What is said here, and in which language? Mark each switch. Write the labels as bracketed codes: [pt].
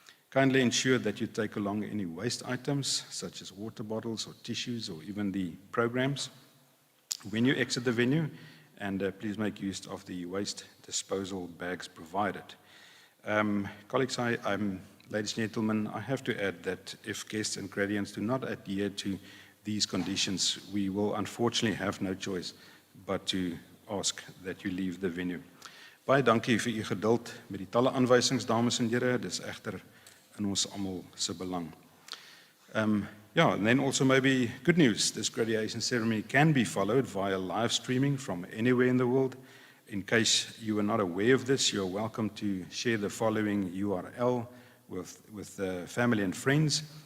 [en] Kindly ensure that you take along any waste items, such as water bottles or tissues or even the programs, when you exit the venue, and please make use of the waste disposal bags provided. Colleagues, ladies and gentlemen, I have to add that if guests and graduands do not adhere to these conditions, we will unfortunately have no choice but to ask that you leave the venue. [af] Baie dankie vir u geduld met die talle aanwysings, dames en here. Dis egter in ons almal se belang. [en] And then also maybe good news. This graduation ceremony can be followed via live streaming from anywhere in the world. In case you are not aware of this, you are welcome to share the following URL with family and friends.